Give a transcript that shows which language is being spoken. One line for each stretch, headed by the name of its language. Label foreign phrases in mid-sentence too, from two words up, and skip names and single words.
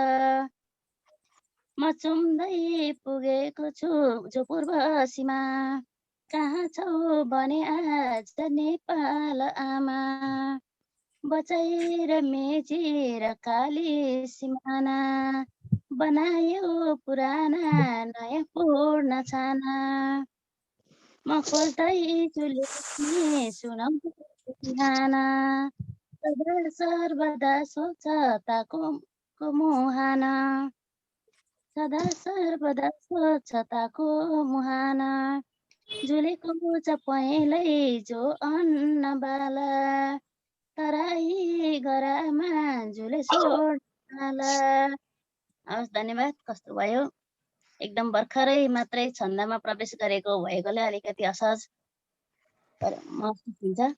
Nepali: म चुम्दै पुगेको छु जो पूर्व सीमा, कहाँ छौ भने आज नेपाल आमा। बचाएर मेची र काली सिमाना, बनायो पुराना नयाँ पूर्ण छाना। म खोज्दैछु लेख्ने सुनाउँछु बिहाना, सदा सर्वदा स्वच्छताको मुहाना। सदा सर्वदा स्वच्छताको मुहाना, झुलेको छ पहेँलै जो अन्नबाला। तराई गरामा झुले सोड्नला। हवस्, धन्यवाद। कस्तो भयो? एकदम भर्खरै मात्रै छन्दमा प्रवेश गरेको भएकोले अलिकति असहज महसुस हुन्छ।